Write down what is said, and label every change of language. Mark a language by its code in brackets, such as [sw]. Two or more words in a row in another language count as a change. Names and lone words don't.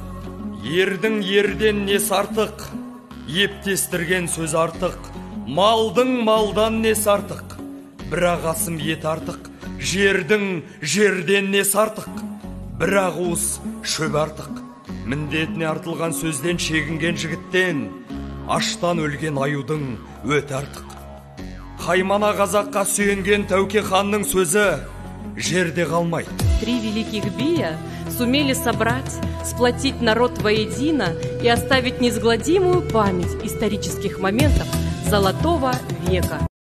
[kk] Ердің ерден несі артық, ептестірген сөз артық, малдың малдан несі артық, бір ағасым ет артық, жердің жерден несі артық. бір ауыз шөп артық. Міндетіне артылған сөзден шегінген жігіттен аштан өлген аюдың өті артық. Қаймана қазаққа сүйенген Тәуке ханның сөзі жерде қалмайды. [ru] 3 великих бия сумели собрать, сплотить народ воедино и оставить неизгладимую память исторических моментов Золотого века.